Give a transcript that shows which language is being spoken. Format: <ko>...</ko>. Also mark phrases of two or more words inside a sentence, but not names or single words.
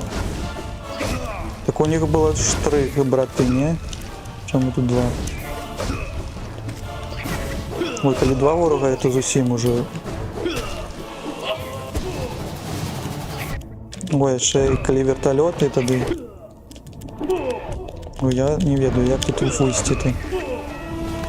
<uk>Так у них было штрих, браты, не? Чому тут два? Ой, коли два ворога,</uk> <be>это зусім уже.</be> <uk>Ой, ще коли вертольоти тоді.</uk> <be>Ой, я не ведаю, як тут вийти.</be>